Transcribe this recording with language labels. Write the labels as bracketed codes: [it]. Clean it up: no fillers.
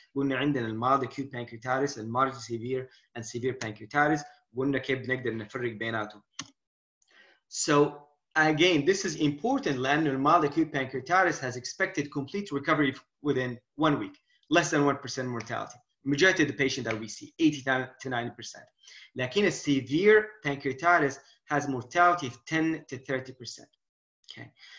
[ar] قلنا عندنا [en] mild acute pancreatitis, moderate severe and severe pancreatitis. [ar] قلنا كيف بنقدر نفرق بيناتهم. [en] So again, this is important لأنه mild acute pancreatitis has expected complete recovery within 1 week, less than 1% mortality. Majority of the patient that we see, 80 to 90%. لكن a severe pancreatitis has mortality of 10 to 30%. Okay.